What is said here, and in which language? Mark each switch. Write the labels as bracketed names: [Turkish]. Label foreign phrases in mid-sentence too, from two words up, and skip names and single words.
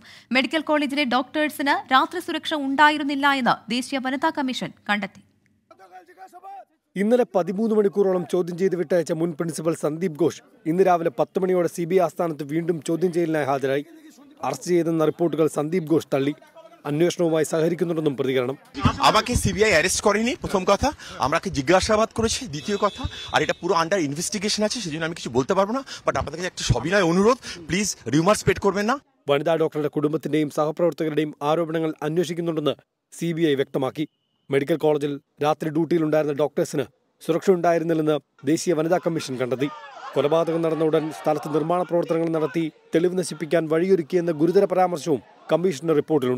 [Malayalam] മെഡിക്കൽ കോളേജിലെ ഡോക്ടേഴ്സിന് രാത്രി സുരക്ഷ ഉണ്ടായിരുന്നില്ല എന്ന് ദേശീയ വനിതാ കമ്മീഷൻ കണ്ടെത്തി. ഇന്നലെ 13 മണിക്കൂറോളം ചോദ്യം ചെയ്ത് വിട്ടയച്ച മുൻ പ്രിൻസിപ്പൽ സന്ദീപ് ഘോഷ് ഇന്ന് രാവിലെ 10 മണിയോടെ സിബിഐ ആസ്ഥാനത്ത് വീണ്ടും ചോദ്യം ചെയ്യലിനായി ഹാജരായി. അറസ്റ്റ് ചെയ്തെന്ന റിപ്പോർട്ടുകൾ സന്ദീപ് ഘോഷ് തള്ളി. അന്വേഷണവുമായി സഹകരിക്കുന്നുണ്ടെന്നും പ്രതികരണം. [Bangla] আমাকে সিবিআই অ্যারেস্ট করেনি, প্রথম কথা। আমরাকে জিজ্ঞাসাবাদ করেছে, দ্বিতীয় কথা। আর এটা পুরো [English] under investigation [Bangla] আছে, সেজন্য আমি কিছু বলতে পারবো না। বাট আপনাদের কাছে একটা সবিনয় অনুরোধ, [English] please rumour spread [Bangla] করবেন না. [Malayalam] വനിതാ ഡോക്ടറുടെ കുടുംബത്തിന്റെയും സഹപ്രവർത്തകരുടെയും ആരോപണങ്ങൾ അന്വേഷിക്കുന്നുണ്ടെന്ന് സിബിഐ വ്യക്തമാക്കി. മെഡിക്കൽ കോളേജിൽ രാത്രി ഡ്യൂട്ടിയിലുണ്ടായിരുന്ന ഡോക്ടേഴ്സിന് സുരക്ഷ ഉണ്ടായിരുന്നില്ലെന്ന് ദേശീയ വനിതാ കമ്മീഷൻ കണ്ടെത്തി. കൊലപാതകം നടന്ന ഉടൻ സ്ഥലത്ത് നിർമ്മാണ പ്രവർത്തനങ്ങൾ നടത്തി തെളിവ് നശിപ്പിക്കാൻ വഴിയൊരുക്കിയെന്ന ഗുരുതര പരാമർശവും കമ്മീഷന്റെ റിപ്പോർട്ടിലുണ്ട്.